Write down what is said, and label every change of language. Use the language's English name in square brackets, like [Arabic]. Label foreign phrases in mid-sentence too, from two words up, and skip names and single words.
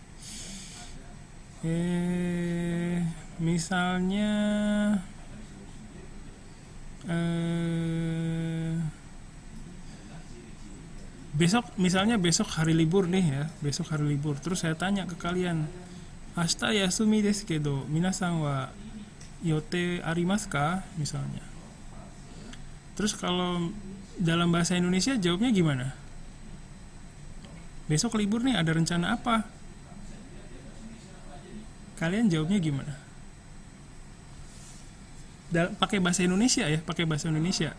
[Indonesian] Misalnya besok hari libur nih ya. Besok hari libur. Terus saya tanya ke kalian, [Japanese] "明日休みですけど、皆さんは予定ありますか?" [Indonesian] misalnya. Terus kalau dalam bahasa Indonesia jawabnya gimana? Besok libur nih, ada rencana apa? Kalian jawabnya gimana? Pakai bahasa Indonesia ya, pakai bahasa Indonesia.